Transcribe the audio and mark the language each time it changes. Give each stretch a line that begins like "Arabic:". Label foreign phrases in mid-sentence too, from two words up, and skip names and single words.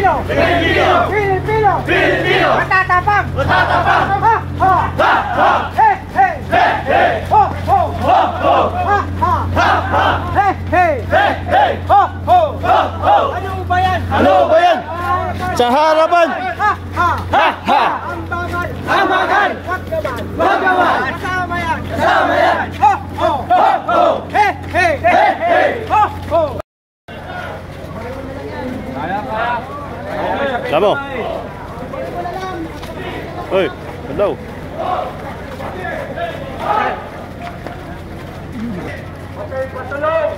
Filipino: Pilipino! Pilipino! Pilipino! Matatapang! Matatapang! Ha! Ha! Ha! Ha! Hey! Hey! Hey! Hey! Ho! Ho! Ho! Ho! Ha! Ha! Ha! Ha! Hey! Hey! Hey! Hey! Ho! Ho! Ho! Ho! Ano ba yan? Ano ba yan? Sa harapan! Ha! Ha! Ha! Ha! Ang bagal! Ang bagal! Wag naman! Wag naman! Kasama yan! Kasama yan! Ho! Ho! Ho! Ho! Hey! Hey! Hey! Hey! Ho! Ho! Lamo. Hoy, hello. Patulong!